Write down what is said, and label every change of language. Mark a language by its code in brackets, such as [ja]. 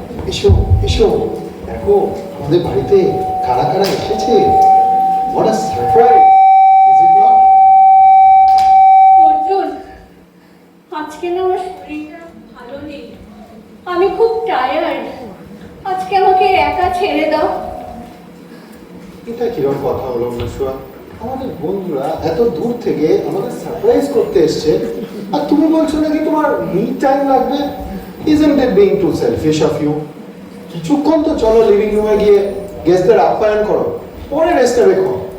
[bn] এসো এসো, দেখো আমাদের বাড়িতে কারা কারা এসেছে। [en] What a surprise, is it not? [bn] Arjun, আজকে না আমার শরীরটা ভালো নেই, আমি খুব টায়ার্ড, আজকে আমাকে একা ছেড়ে দাও। এটা কিরকম কথা হলো অনুসুয়া? আমাদের বন্ধুরা এত দূর থেকে আমাদের সারপ্রাইজ করতে এসছে, আর তুমি বলছো নাকি তোমার মি টাইম লাগবে? [en] Isn't it being too selfish of you? [bn] কিছুক্ষণ তো চলো লিভিং রুমে গিয়ে গেস্টদের আপ্যায়ন করো, পরে রেস্টে রেখো।